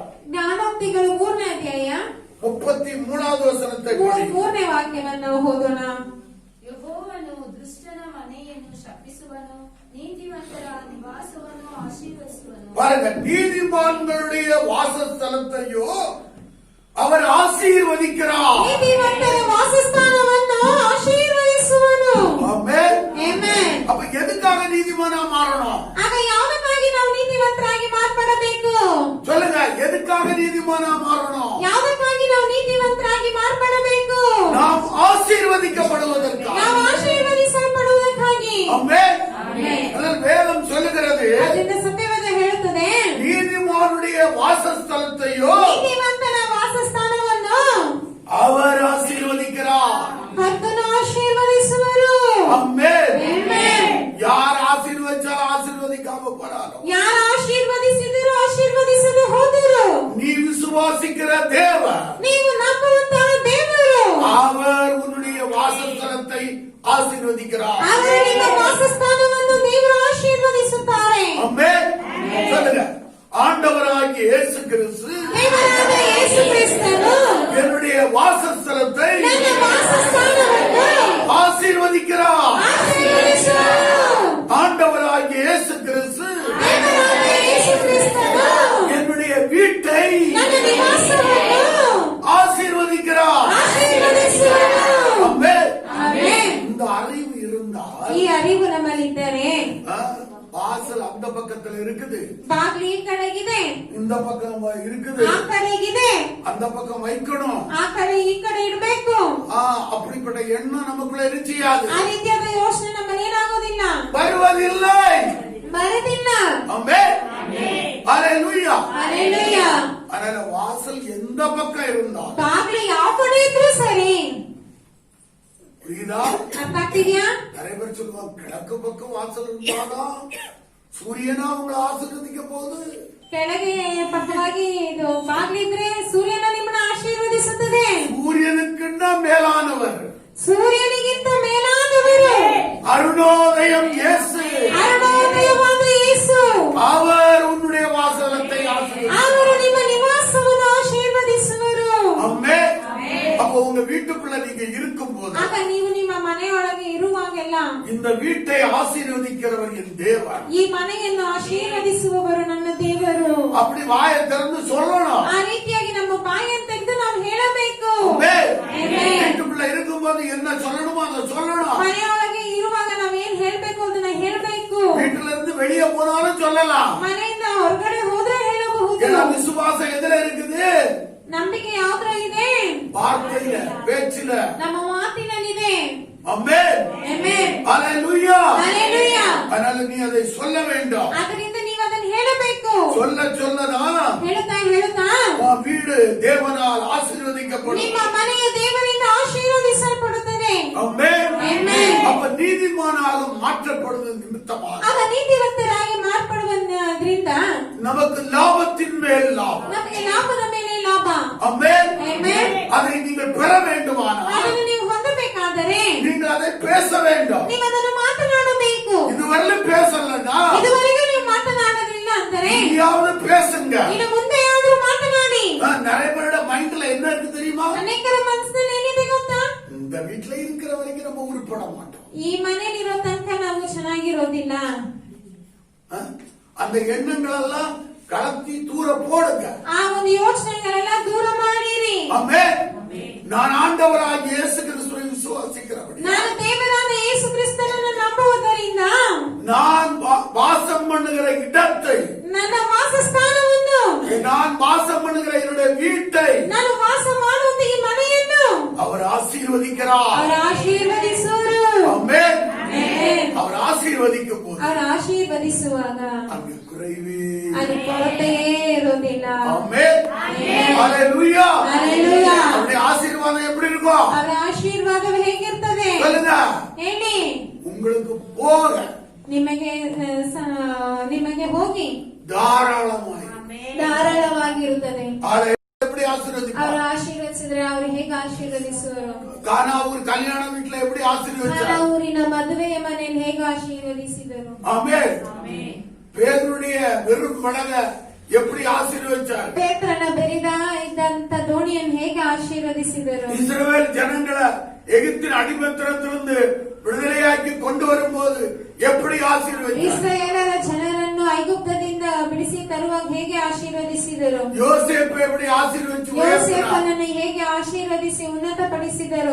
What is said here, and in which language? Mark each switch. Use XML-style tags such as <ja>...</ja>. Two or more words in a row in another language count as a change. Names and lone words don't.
<kn>ಜ್ಞಾನೋಕ್ತಿಗಳು 3ನೇ ಅಧ್ಯಾಯ</kn> <ta>33வது ವಚನத்தை படி.</ta> <kn>3ನೇ ವಾಕ್ಯವನ್ನು ಓದೋಣ. ಯೆಹೋವನು ದುಷ್ಟನ ಮನೆಯನ್ನು ಶಪಿಸುವನು, ನೀತಿವಂತರ ನಿವಾಸವನ್ನು ಆಶೀರ್ವದಿಸುವನು.</kn> <ta>பாருங்க, நீதிமான்களுடைய வாசஸ்தலத்தையோ அவர் ஆசீர்வதிக்கிறார்.</ta> <kn>ನೀತಿವಂತರ ವಾಸಸ್ಥಾನವನ್ನು ಆಶೀರ್ವದಿಸುವನು.</kn> <ta>ஆமென்.</ta> <kn>Amen.</kn> <ta>அப்ப எதுக்காக நீதிமானா மாறணும்?</ta> <kn>ಆಗ ಯಾವುದಕ್ಕಾಗಿ ನಾವು ನೀತಿವಂತರಾಗಿ ಮಾರ್ಪಡಬೇಕು?</kn> <ta>சொல்லுங்க, எதுக்காக நீதிமானா மாறணும்?</ta> <kn>ಯಾವುದಕ್ಕಾಗಿ ನಾವು ನೀತಿವಂತರಾಗಿ ಮಾರ್ಪಡಬೇಕು?</kn> <ta>நாம் ஆசீர்வதிக்கப்படுவதற்காக.</ta> <kn>ನಾವು ಆಶೀರ್ವದಿಸಲ್ಪಡುವುದಕ್ಕಾಗಿ.</kn> <ta>ஆமென்.</ta> <kn>Amen.</kn> <ta>அதனால் வேதம் சொல்லுகிறது,</ta> <kn>ಅದರಿಂದ ಸತ್ಯವೇದ ಹೇಳುತ್ತದೆ,</kn> <ta>நீதிமானுடைய வாசஸ்தலத்தையோ</ta> <kn>ನೀತಿವಂತನ ವಾಸಸ್ಥಾನವನ್ನು</kn> <ta>அவர் ஆசீர்வதிக்கிறார்.</ta> <kn>ಕರ್ತನು ಆಶೀರ್ವದಿಸುವರು.</kn> <ta>ஆமென்.</ta> <kn>Amen.</kn> <ta>யார் ஆசீர்வதிச்சாலும் ஆசீர்வதிக்காம போறாரோ,</ta> <kn>ಯಾರು ಆಶೀರ್ವದಿಸಿದರು ಆಶೀರ್ವದಿಸಲು ಹೋದರು,</kn> <ta>நீ விசுவாசிக்கிற தேவன்</ta> <kn>ನೀವು ನಂಬುವಂತಹ ದೇವರು</kn> <ta>அவர் உன்னுடைய வாசஸ்தலத்தை ஆசீர்வதிக்கிறார்.</ta> <kn>ಅವರು ನಿಮ್ಮ ವಾಸಸ್ಥಾನವನ್ನು ದೇವರು ಆಶೀರ್ವದಿಸುತ್ತಾರೆ.</kn> <ta>ஆமென். சொல்லுங்க, ஆண்டவராகிய இயேசு கிறிஸ்து</ta> <kn>ದೇವರಾದ ಯೇಸು ಕ್ರಿಸ್ತನು</kn> <ta>என்னுடைய வாசஸ்தலத்தை</ta> <kn>ನನ್ನ ವಾಸಸ್ಥಾನವನ್ನು</kn> <ta>ஆசீர்வதிக்கிறார்.</ta> <kn>ಆಶೀರ್ವದಿಸುವರು.</kn> <ta>ஆண்டவராகிய இயேசு கிறிஸ்து</ta> <kn>ದೇವರಾದ ಯೇಸು ಕ್ರಿಸ್ತನು</kn> <ta>என்னுடைய வீட்டை</ta> <kn>ನನ್ನ ನಿವಾಸವನ್ನು</kn> <ta>ஆசீர்வதிக்கிறார்.</ta> <kn>ಆಶೀರ್ವದಿಸುವರು.</kn> <ta>ஆமென்.</ta> <kn>ಆಮೆನ್.</kn> <ta>இந்த அறிவு இருந்தால்</ta> <kn>ಈ ಅರಿವು ನಮ್ಮಲ್ಲಿದ್ದರೆ</kn> <ta>வாசல் அந்த பக்கத்துல இருக்குது,</ta> <kn>ಬಾಗ್ಲು ಈ ಕಡೆಗಿದೆ,</kn> <ta>இந்த பக்கம் இருக்குது,</ta> <kn>ಆ ಕಡೆಗಿದೆ,</kn> <ta>அந்த பக்கம் வைக்கணும்.</ta> <kn>ಆ ಕಡೆ ಈ ಕಡೆ ಇಡಬೇಕು.</kn> <ta>அப்படிப்பட்ட எண்ணம் நமக்குள்ள இருச்சியாது,</ta> <kn>ಆ ರೀತಿಯಾದ ಯೋಚನೆ ನಮ್ಮಲ್ಲಿ ಏನಾಗೋದಿಲ್ಲ,</kn> <ta>வருவதில்லை.</ta> <kn>ಬರದಿಲ್ಲ.</kn> <ta>ஆமென். ஹalleluya.</ta> <kn>Hallelujah.</kn> <ta>அதனால வாசல் எந்த பக்கம் இருந்தால்,</ta> <kn>ಬಾಗ್ಲು ಯಾವ ಕಡೆ ಇದ್ರೂ ಸರಿ.</kn> <ta>புரியுதா?</ta> <kn>ಅರ್ಥ ಆಗ್ತಿದ್ಯಾ?</kn> <ta>நிறைய பேர் சொல்லுவாங்க, கிழக்கு பக்கம் வாசல் இருந்தாதான் சூரியனா உங்களை ஆசீர்வதிக்க போகுது.</ta> <kn>ಕೆಳಗೆ ಪಕ್ಕವಾಗಿ ಇದು ಬಾಗ್ಲಿದ್ರೆ ಸೂರ್ಯನ ನಿಮ್ಮನ್ನ ಆಶೀರ್ವದಿಸುತ್ತದೆ.</kn> <ta>சூரியனுக்குன்னா மேலானவர்,</ta> <kn>ಸೂರ್ಯನಿಗಿಂತ ಮೇಲಾದವರು</kn> <ta>அருணோதயம் இயேசு,</ta> <kn>ಅರುಣೋದಯವಾದ ಯೇಸು,</kn> <ta>அவர் உன்னுடைய வாசலத்தை ஆசீர்வதிக்கிறார்.</ta> <kn>ಅವರು ನಿಮ್ಮ ನಿವಾಸವನ್ನು ಆಶೀರ್ವದಿಸುವರು.</kn> <ta>ஆமென். அப்போ உங்க வீட்டுக்குள்ள நீங்க இருக்கும் போது</ta> <kn>ಆಗ ನೀವು ನಿಮ್ಮ ಮನೆಯೊಳಗೆ ಇರುವಾಗೆಲ್ಲ</kn> <ta>இந்த வீட்டை ஆசீர்வதிக்கிறவர் என் தேவன்.</ta> <kn>ಈ ಮನೆಯನ್ನು ಆಶೀರ್ವದಿಸುವವರು ನನ್ನ ದೇವರು.</kn> <ta>அப்படி வாயை திறந்து சொல்லணும்.</ta> <kn>ಆ ರೀತಿಯಾಗಿ ನಮ್ಮ ಬಾಯನ್ನು ತೆಗೆದು ನಾವು ಹೇಳಬೇಕು.</kn> <ta>ஆமென்.</ta> <kn>Amen.</kn> <ta>வீட்டுக்குள்ள இருக்கும்போது என்ன சொல்லணுமோ அதை சொல்லணும்.</ta> <kn>ಮನೆಯೊಳಗೆ ಇರುವಾಗ ನಾವ್ ಏನ್ ಹೇಳ್ಬೇಕು ಅದನ್ನ ಹೇಳ್ಬೇಕು.</kn> <ta>வீட்டுல இருந்து வெளியே போனாலும் சொல்லலாம்.</ta> <kn>ಮನೆಯಿಂದ ಹೊರಗಡೆ ಹೋದ್ರೆ ಹೇಳಬಹುದು.</kn> <ta>ஏன்னா விசுவாச பேச்சில</ta> <kn>ನಮ್ಮ ಮಾತಿನಲ್ಲಿದೆ.</kn> <ta>ஆமென்.</ta> <kn>ಆಮೆನ್.</kn> <ta>ஹalleluya.</ta> <kn>ಹಲ್ಲೆಲೂಯಾ.</kn> <ta>அதனால நீ அதை சொல்ல வேண்டும்.</ta> <kn>ಅದರಿಂದ ನೀವು ಅದನ್ನು ಹೇಳಬೇಕು.</kn> <ta>சொல்லதான்</ta> <kn>ಹೇಳುತ್ತಾ</kn> <ta>உன் வீடு தேவனால் ஆசீர்வதிக்கப்படும்.</ta> <kn>ನಿಮ್ಮ ಮನೆಯು ದೇವರಿಂದ ಆಶೀರ್ವದಿಸಲ್ಪಡುತ್ತದೆ.</kn> <ta>ஆமென்.</ta> <kn>ಆಮೆನ್.</kn> <ta>அப்ப நீதிமானாக மாற்றப்படுவது நிமித்தமாக</ta> <kn>ಆಗ ನೀತಿವಂತರಾಗಿ ಮಾರ್ಪಡುವುದರಿಂದ</kn> <ta>நமக்கு லாபத்தின் மேல் லாபம்.</ta> <kn>ನಮಗೆ ಲಾಭದ ಮೇಲೆ ಲಾಭ.</kn> <ta>ஆமென்.</ta> <kn>ಆಮೆನ್.</kn> <ta>அதை நீங்கள் பெற வேண்டுமானால்</ta> <kn>ಅದನ್ನು ನೀವು ಹೊಂದಬೇಕಾದರೆ</kn> <ta>நீங்கள் அதை பேச வேண்டும்.</ta> <kn>ನೀವು ಅದನ್ನು ಮಾತನಾಡಬೇಕು.</kn> <ta>இதுவரையிலும் பேசலன்னா</ta> <kn>ಇದುವರೆಗೂ ನೀವು ಮಾತನಾಡಲಿಲ್ಲ ಅಂದರೆ</kn> <ta>நீயாவது பேசுங்க.</ta> <kn>ಇನ್ನು ಮುಂದೆ ಆದ್ರೂ ಮಾತನಾಡಿ.</kn> <ta>நிறைய பேரோட மைண்ட்ல என்ன இருக்கு தெரியுமா?</ta> <kn>ಅನೇಕರ ಮನಸ್ಸಿನಲ್ಲಿ ಏನಿದೆ ಗೊತ್ತಾ?</kn> <ta>இந்த வீட்டுல இருக்கிற வரைக்கும் நம்ம உருப்பட மாட்டோம்.</ta> <kn>ಈ ಮನೆಯಲ್ಲಿರೋ ತನಕ ನಾವು ಚೆನ್ನಾಗಿರೋದಿಲ್ಲ.</kn> <ta>அந்த எண்ணங்கள் எல்லாம் கலத்தி தூர போடுங்க.</ta> <kn>ಆ ಒಂದು ಯೋಚನೆಗಳೆಲ್ಲ ದೂರ ಮಾಡಿರಿ.</kn> <ta>ஆமென். நான் ஆண்டவராகிய இயேசு கிறிஸ்துவை விசுவாசிக்கிறவன்.</ta> <kn>ನಾನು ದೇವರಾದ ಯೇಸು ಕ್ರಿಸ್ತನನ್ನು ನಂಬುವುದರಿಂದ</kn> <ta>நான் வாசம் பண்ணுகிற இடத்தை,</ta> <kn>ನನ್ನ ವಾಸಸ್ಥಾನವನ್ನು,</kn> <ta>நான் வாசம் பண்ணுகிற என்னுடைய வீட்டை</ta> <kn>ನಾನು ವಾಸ ಮಾಡುವಂತ ಈ ಮನೆಯನ್ನು</kn> <ta>அவர் ஆசீர்வதிக்கிறார்.</ta> <kn>ಅವರು ಆಶೀರ್ವದಿಸುವರು.</kn> <ta>ஆமென்.</ta> <kn>ಆಮೆನ್.</kn> <ta>அவர் ஆசீர்வதிக்கும் போது</ta> <kn>ಅವರು ಆಶೀರ್ವದಿಸುವಾಗ</kn> <ta>அங்கு குறைவே</ta> <kn>ಅದು ಕೊರತೆಯೇ ಇರುವುದಿಲ್ಲ.</kn> <ta>ஆமென். ஹalleluya.</ta> <kn>ಹಲ್ಲೆಲೂಯಾ.</kn> <ta>அவருடைய ஆசீர்வாதம் எப்படி இருக்கும்?</ta> <kn>ಅವರ ಆಶೀರ್ವಾದ ಹೇಗಿರ್ತದೆ</kn> <ta>சொல்லுங்க.</ta> <kn>ಹೇಳಿ.</kn> <ta>உங்களுக்கு போக</ta> <kn>ನಿಮಗೆ ಹೋಗಿ</kn> <ta>தாராளமாய்</ta> <kn>ಧಾರಾಳವಾಗಿರುತ್ತದೆ.</kn> <ta>அதை எப்படி ஆசீர்வதிப்பார்?</ta> <kn>ಅವರು ಆಶೀರ್ವದಿಸಿದ್ರೆ ಅವರು ಹೇಗೆ ಆಶೀರ್ವದಿಸುವರು?</kn> <ta>கானா ஊர் கல்யாண வீட்டுல எப்படி ஆசீர்வதிச்சார்?</ta> <kn>ಕಾನಾ ಊರಿನ ಮದುವೆಯ ಮನೆಯಲ್ಲಿ ಹೇಗೆ ಆಶೀರ್ವದಿಸಿದರು?</kn> <ta>ஆமென். பேதுருடைய வெறும் படக எப்படி ஆசீர்வதிச்சார்?</ta> <kn>ಪೇತ್ರನ ಬೆರಿದ ಇದ್ದಂತ ದೋಣಿಯನ್ನು ಹೇಗೆ ಆಶೀರ್ವದಿಸಿದರು?</kn> <ta>இஸ்ரவேல் ஜனங்களை எகிப்தின் அடிமைத்தனத்திலிருந்து விடுதலையாக்கி கொண்டு வரும்போது எப்படி ஆசீர்வதித்தார்?</ta> <kn>ಇಸ್ರಾಯೇಲರ ಜನರನ್ನು ಐಗುಪ್ತದಿಂದ ಬಿಡಿಸಿ ತರುವಾಗ ಹೇಗೆ ಆಶೀರ್ವದಿಸಿದರು?</kn> <ta>யோசேப்பு எப்படி ஆசீர்வதிச்சு உயர்த்தினார்?</ta> <kn>ಯೋಸೇಫನನ್ನು ಹೇಗೆ ಆಶೀರ್ವದಿಸಿ ಉನ್ನತಪಡಿಸಿದರು?</kn>